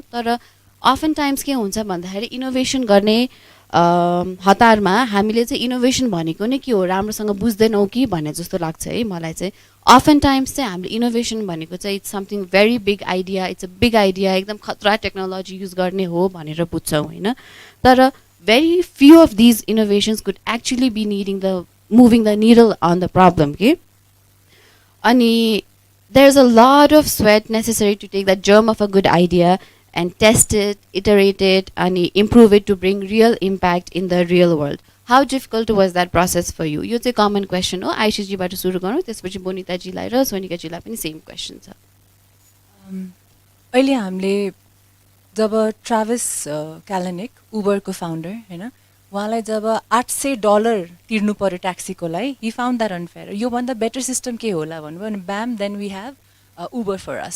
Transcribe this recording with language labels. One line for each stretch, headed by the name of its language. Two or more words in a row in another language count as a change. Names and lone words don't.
Nepali: तर
English: often times
Nepali: के हुन्छ भन्दाखेरि इनोभेसन गर्ने हतारमा हामीले चाहिँ इनोभेसन भनेको नै के हो राम्रोसँग बुझ्दैनौँ कि भन्ने जस्तो लाग्छ है मलाई चाहिँ।
English: often times
Nepali: चाहिँ हामीले इनोभेसन भनेको चाहिँ
English: it's something very big idea, it's a big idea,
Nepali: एकदम खतरा
English: technology use
Nepali: गर्ने हो भनेर बुझ्छौँ होइन।
English: तर very few of these innovations could actually be moving the needle on the problem. Okay? And there's a lot of sweat necessary to take the germ of a good idea and test it, iterate it, and improve it to bring real impact in the real world. How difficult was that process for you? It's a common question.
Nepali: ओह, आइशा जी बाट सुरु गरौं, त्यसपछि बोनिता जीलाई र सोनिका जीलाई पनि
English: same question
Nepali: छ। अहिले हामीले जब ट्राभिस क्यालेनिक उबरको फाउन्डर हैन उहाँलाई जब $800 तिर्नु पर्यो ट्याक्सीको लागि,
English: he found that unfair.
Nepali: योभन्दा
English: better system
Nepali: के होला भन्नुभयो अनि
English: bam then we have Uber for us.